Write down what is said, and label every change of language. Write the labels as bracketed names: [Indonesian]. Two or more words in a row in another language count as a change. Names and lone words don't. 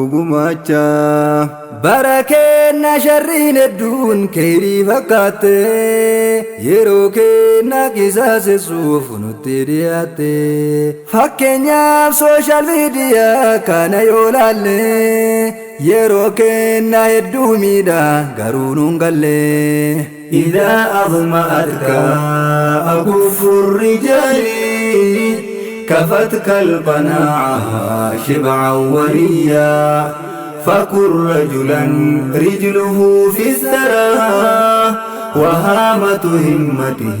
[Oromo] gumaachaa bara kenna sharriin hedduun keeyrii fakkaatte yeroo kenna qisaasessuuf nutti dhiyaatte fakkeenyaaf [English] sooshaal miidiyaa [Oromo] kana yoo laalle yeroo kenna hedduu miidha garuu nuun galle [Arabic] إذا أظمأتك أكف الرجال كفتك القناعة شبعا وليا فكن رجلا رجله في الثرى وهامة همته